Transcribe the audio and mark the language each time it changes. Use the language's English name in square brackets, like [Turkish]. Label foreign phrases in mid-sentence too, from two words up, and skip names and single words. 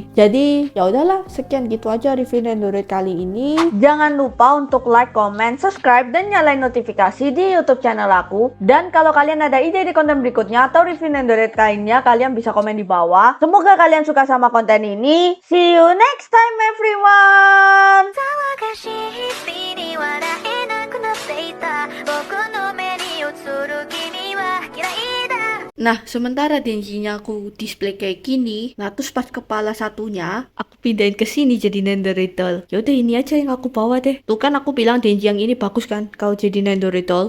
[Indonesian] Jadi ya udahlah, sekian gitu aja review Nendoroid kali ini. Jangan lupa untuk [English] like, comment, subscribe, [Indonesian] dan nyalain notifikasi di YouTube channel aku. Dan kalau kalian ada ide di konten berikutnya atau review Nendoroid lainnya, kalian bisa komen di bawah. Semoga kalian suka sama konten ini. [English] See you next time, everyone! [Japanese] 騒がしい日々に笑えなくなっていた僕の目に映る君は嫌いだ [Indonesian] Nah, sementara Denjinya aku display kayak gini, nah terus pas kepala satunya, aku pindahin ke sini jadi Nendoroid doll. Yaudah ini aja yang aku bawa deh. Tuh kan aku bilang Denji yang ini bagus kan, kalau jadi Nendoroid doll.